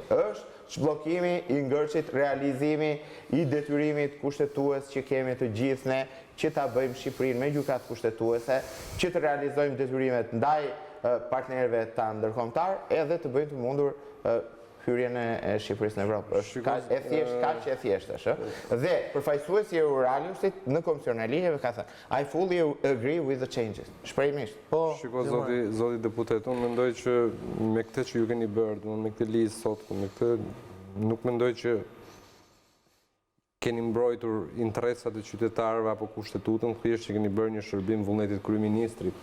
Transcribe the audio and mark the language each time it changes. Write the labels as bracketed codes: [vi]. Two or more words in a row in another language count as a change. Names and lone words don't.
[sq] Është çbllokimi i ngërçit, realizimi i detyrimit kushtetues që kemi të gjithë ne, që ta bëjmë Shqipërinë me gjykatë kushtetuese, që të realizojmë detyrimet ndaj partnerëve tanë ndërkombëtar, edhe të bëjmë të mundur hyrjen e Shqipërisë në Evropë. Është kaq e thjeshtë është. Dhe përfaqësuesi i Euraliusit në Komisionin e Ligjeve ka thënë, [en] I fully agree with the changes. [sq] Shprehimisht. Po, shiko zoti deputet, unë mendoj që me këtë që ju keni bërë, me këtë ligj sot, me këtë nuk mendoj që keni mbrojtur interesat e qytetarëve apo kushtetutën, thjesht që keni bërë një shërbim vullnetit kryeministrit.